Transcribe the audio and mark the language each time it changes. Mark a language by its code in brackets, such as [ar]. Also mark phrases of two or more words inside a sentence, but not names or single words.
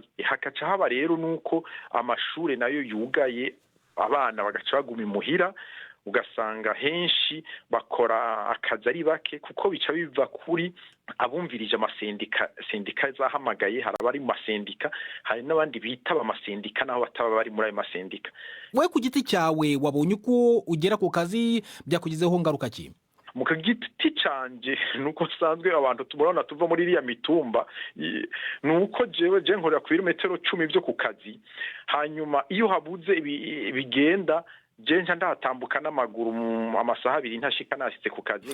[rn] Hakaca haba rero nuko amashure nayo yugaye, abana bagaca baguma imuhira, ugasanga henshi bakora akazi ari bake kuko bica biva kuri abumvirije sendika zahamagaye. Hari abari mu masendika, hari n'abandi bitaba amasendika naho bataba bari muri ayo masendika. [rw] We ku giti cyawe wabonye uko ugera ku kazi byakugizeho ngaruka ki? [rn] Mu giti canje nuko sanzwe abantu tubona tuva muri iriya mitumba, nuko jewe nkorera ku birometero 10 byo ku kazi. Hanyuma iyo habuze bigenda jenja ndatambuka n'amaguru mu amasaha 2 ntashika nasitse ku kazi.